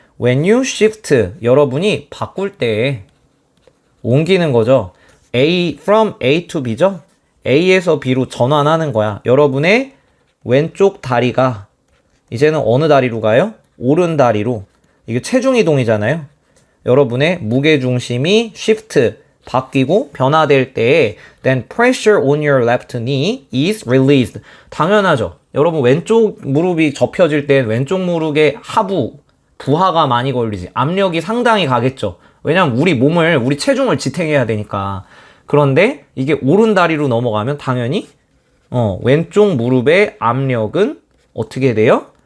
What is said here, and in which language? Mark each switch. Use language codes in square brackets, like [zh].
[ko] When you shift, 여러분이 바꿀 때 옮기는 거죠. [en] from A to B죠. [ko] A에서 B로 전환하는 거야. 여러분의 왼쪽 다리가 이제는 어느 다리로 가요? 오른 다리로. 이게 체중 이동이잖아요. [en] 여러분의 무게 중심이 shift 바뀌고 변화될 때 then pressure on your left knee is released. [ko] 당연하죠. 여러분 왼쪽 무릎이 접혀질 때 왼쪽 무릎의 하부 부하가 많이 걸리지. 압력이 상당히 가겠죠. 왜냐면 우리 체중을 지탱해야 되니까. 그런데 이게 오른 다리로 넘어가면 당연히 왼쪽 무릎의 압력은 어떻게 돼요?